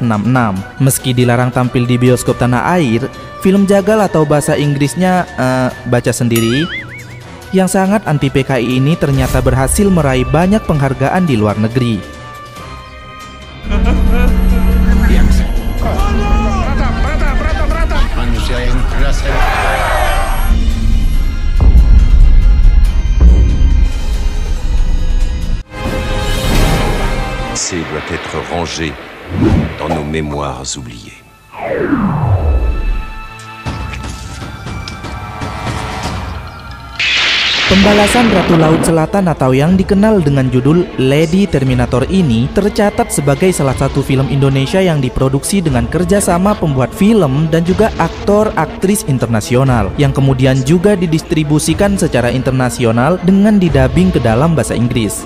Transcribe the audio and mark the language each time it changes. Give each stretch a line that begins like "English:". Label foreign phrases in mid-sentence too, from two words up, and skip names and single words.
Indonesian: Meski dilarang tampil di bioskop tanah air, film Jagal atau bahasa Inggrisnya baca sendiri yang sangat anti PKI ini ternyata berhasil meraih banyak penghargaan di luar negeri. Manusia yang keras.
French: C'est doit être rangé dans nos mémoires oubliées.
Indonesian: Pembalasan Ratu Laut Selatan atau yang dikenal dengan judul Lady Terminator ini tercatat sebagai salah satu film Indonesia yang diproduksi dengan kerjasama pembuat film dan juga aktor-aktris internasional yang kemudian juga didistribusikan secara internasional dengan didubbing ke dalam bahasa Inggris.